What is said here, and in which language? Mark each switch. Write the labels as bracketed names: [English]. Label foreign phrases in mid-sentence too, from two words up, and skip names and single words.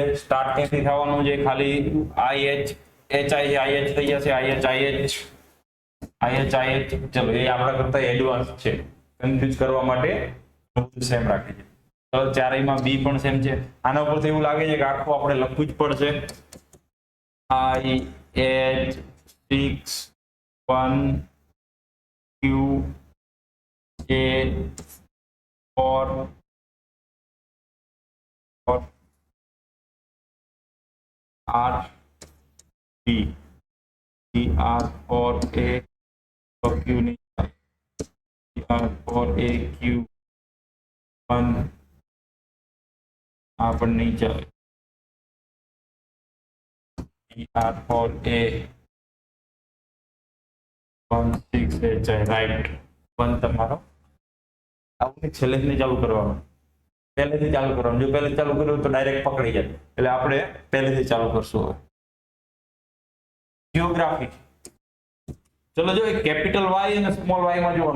[Gujarati] સ્ટાર્ટ ક્યાંથી થવાનું છે, ખાલી IH HI IH થઈ જશે, IH IH IH IH. ચલો એ આપણા કરતા એડવાન્સ છે, કન્ફ્યુઝ કરવા માટે બધું સેમ રાખે છે. ચલો ચારેયમાં બી પણ સેમ છે. આના ઉપરથી એવું લાગે છે કે આખું આપણે લખવું જ પડશે. IH61QA4 R B R4A Q R4A Q1 આ પણ નહીં ચાલે. R4A 16HI રાઈટ. 1 તમારો આવું છેલ્લેથી ચાલુ કરવાનું, પહેલેથી ચાલુ કરવાનું. જો પહેલેથી ચાલુ કર્યું તો ડાયરેક્ટ પકડી જાય, એટલે આપણે પહેલેથી ચાલુ કરશું. હવે જીઓગ્રાફી, ચલો જો [English] capital Y [Gujarati] અને [English] small Y [Gujarati] માં જોવાનું.